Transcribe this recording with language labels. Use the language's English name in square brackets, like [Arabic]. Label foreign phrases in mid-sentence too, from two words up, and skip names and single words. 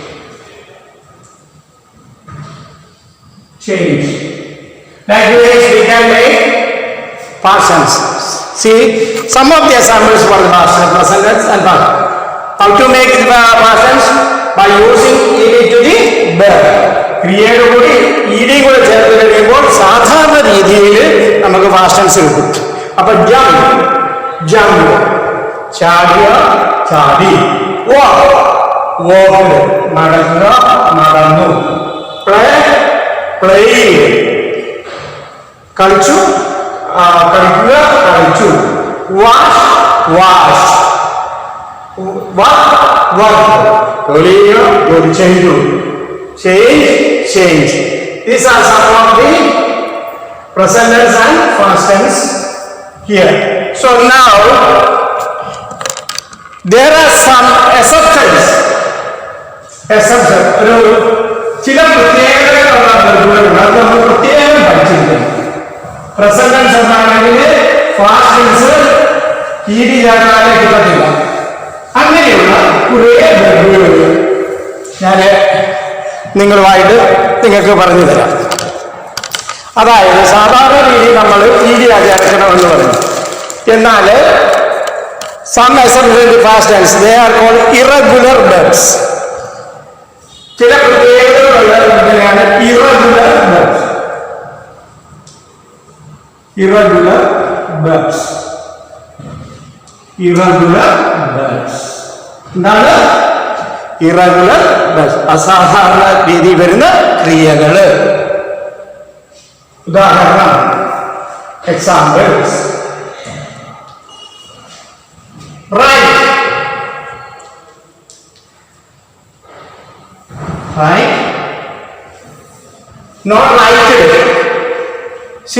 [English] Change. Likewise, we can make past tense. See, some of the examples for the past tense, present tense and past. How to make the past tense? By using ed to the verb. [Malayalam] ക്രിയയുടെ കൂടി ഇടി കൂടെ ചേർത്ത് കഴിയുമ്പോൾ സാധാരണ രീതിയിൽ നമുക്ക് [English] past tense [Malayalam] കിട്ടും. അപ്പൊ [English] jump, jump, [Malayalam] ചാടുക, ചാടി. [English] walk, walk, [Malayalam] നടക്കുക, നടന്നു. [English] play, playing, [Malayalam] കളിച്ചു, കളിക്കുക, കളിച്ചു. [English] wash, wash, work, work, [Malayalam] ജോലി ചെയ്യുക, ജോലി ചെയ്തു. [English] Change, change. These are some of the present tense and past tense here. So now there are some exceptions. [Malayalam] ഒരു ചില പ്രത്യേകതകളുള്ള വെർബുകളുണ്ട്. അത് നമ്മൾ പ്രത്യേകം പഠിച്ചിരിക്കണം. [English] present tense [Malayalam] എന്നാണെങ്കിൽ [English] past tense ed [Malayalam] ചേർന്നാലേ കിട്ടത്തില്ല. അങ്ങനെയുള്ള കുറേ വെർബുകളുണ്ട്. ഞാൻ നിങ്ങളുമായിട്ട് നിങ്ങൾക്ക് പറഞ്ഞു തരാം. അതായത് സാധാരണ രീതിയിൽ നമ്മൾ ed ആചരിക്കണമെന്ന് പറഞ്ഞു. [English] എന്നാൽ some exceptions in the past tense, they are called irregular verbs. [Malayalam] ചില പ്രത്യേകതകളുള്ള വെർബുകളാണ് [English] irregular verbs. Irregular verbs. Irregular verbs. [Malayalam] എന്താണ് [English] irregular verbs? [Malayalam] അസാധാരണ രീതിയിൽ വരുന്ന ക്രിയകള്. ഉദാഹരണം, [English] examples. Write. Right? Not righted. See?